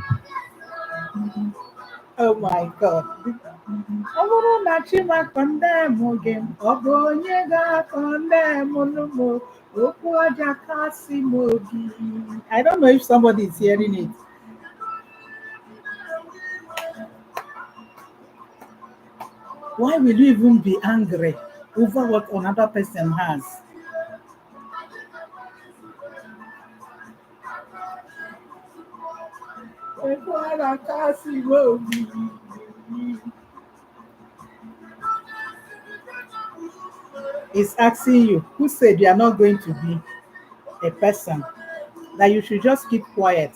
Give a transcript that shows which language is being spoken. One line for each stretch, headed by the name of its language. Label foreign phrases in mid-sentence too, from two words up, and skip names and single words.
English: Oh my God.
Igbo: Ọ bụrụ na Chima kọndem gị, ọ bụ onye ga-akọndem m okwu ọja kasị m obi.
English: I don't know if somebody is hearing it. Why will you even be angry over what another person has?
Igbo: Okwu ọja kasị m obi.
English: Is asking you, who said you are not going to be a person, that you should just keep quiet?